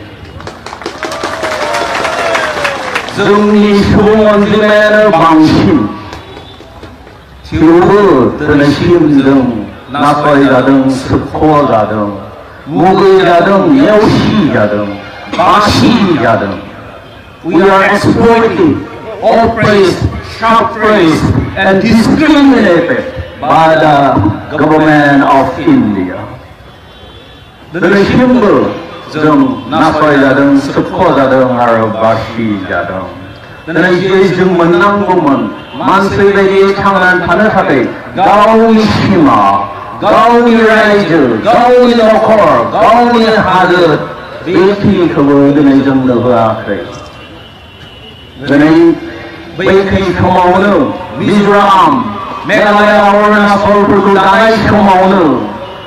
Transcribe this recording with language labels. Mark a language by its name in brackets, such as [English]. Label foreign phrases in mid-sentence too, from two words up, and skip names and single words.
[Bodo] जोंनि सुबुं अनजिमायानो बांसिन थेवबो दिनैसिम जों नासयजादों सोबख'जादों मुगैजादों नेवसिजादों बासिजादों [English] We are exploited, oppressed, suppressed and discriminated by the government of India. [Bodo] दिनैसिमबो जों नासयजादों सोबख'जादों आरो बासिजादों दिनै जों मोननांगौमोन मानसि बायदि थांनानै थानो थाखाय गावनि सिमा गावनि रायजो गावनि न'खर गावनि हादोर बेखिनिखौबो दिनै जोंनो होआखै दिनै बैखिनि समावनो मिज'राम मेघालया अरुणाचलफोरखौ दानाय समावनो